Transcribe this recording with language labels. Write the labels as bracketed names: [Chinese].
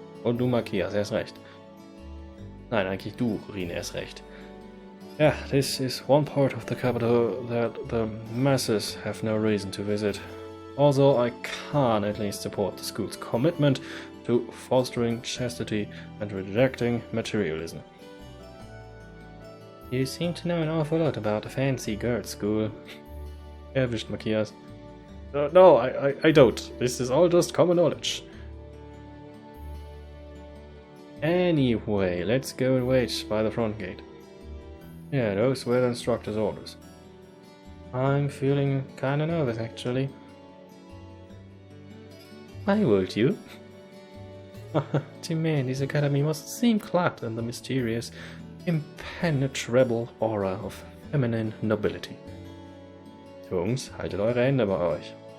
[German] Und du, Matthias, erst recht. Nein, eigentlich du, Rien, erst recht. [English] Yeah, this is one part of the capital that the masses have no reason to visit. Also, I can at least support the school's commitment to fostering chastity and rejecting materialism. You seem to know an awful lot about a fancy girls' school. [German] Erwischt, [English] Matthias. No, I don't. This is all just common knowledge. Anyway, let's go and wait by the front gate. Yeah, those were the instructor's orders. I'm feeling kinda nervous, actually. Why would you? To me, this academy must seem clad in the mysterious, impenetrable aura of feminine nobility. [German] Jungs, haltet eure Hände bei euch.